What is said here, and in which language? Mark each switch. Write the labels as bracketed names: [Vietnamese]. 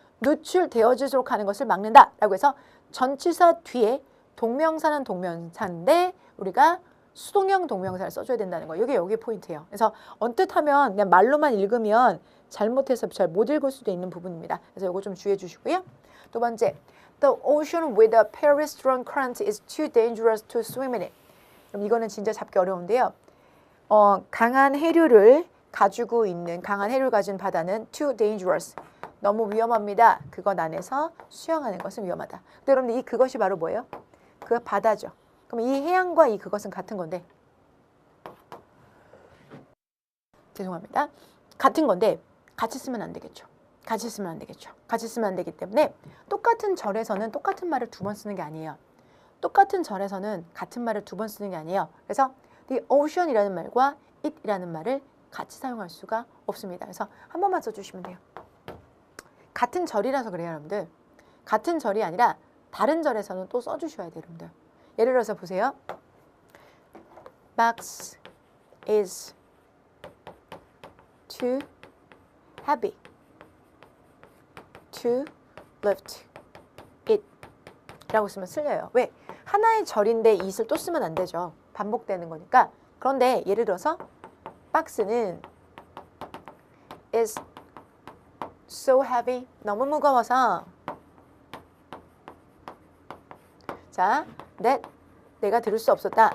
[Korean] 누출되어지도록 하는 것을 막는다 라고 해서 전치사 뒤에 동명사는 동명사인데 우리가 수동형 동명사를 써줘야 된다는 거예요. 이게 여기 포인트예요. 그래서 언뜻 하면 그냥 말로만 읽으면 잘못해서 잘 못 읽을 수도 있는 부분입니다. 그래서 이거 좀 주의해 주시고요. 두 번째, [English] The ocean with a very strong current is too dangerous to swim in it. [Korean] 그럼 이거는 진짜 잡기 어려운데요. 강한 해류를 가지고 있는, 강한 해류를 가진 바다는 [English] too dangerous, [Korean] 너무 위험합니다. 그것 안에서 수영하는 것은 위험하다. 근데 여러분들 이 그것이 바로 뭐예요? 그 바다죠. 그럼 이 해양과 이 그것은 같은 건데, 죄송합니다. 같은 건데 같이 쓰면 안 되겠죠. 같이 쓰면 안 되겠죠. 같이 쓰면 안 되기 때문에 똑같은 절에서는 똑같은 말을 두 번 쓰는 게 아니에요. 똑같은 절에서는 같은 말을 두 번 쓰는 게 아니에요. 그래서 the ocean이라는 말과 it이라는 말을 같이 사용할 수가 없습니다. 그래서 한 번만 써주시면 돼요. 같은 절이라서 그래요, 여러분들. 같은 절이 아니라 다른 절에서는 또 써주셔야 돼요, 여러분들. 예를 들어서 보세요. [English] Box is too heavy to lift it [Korean] 라고 쓰면 쓸려요. 왜? 하나의 절인데 it을 또 쓰면 안 되죠. 반복되는 거니까. 그런데 예를 들어서 박스는 [English] is so heavy, [Korean] 너무 무거워서 자, that 내가 들을 수 없었다.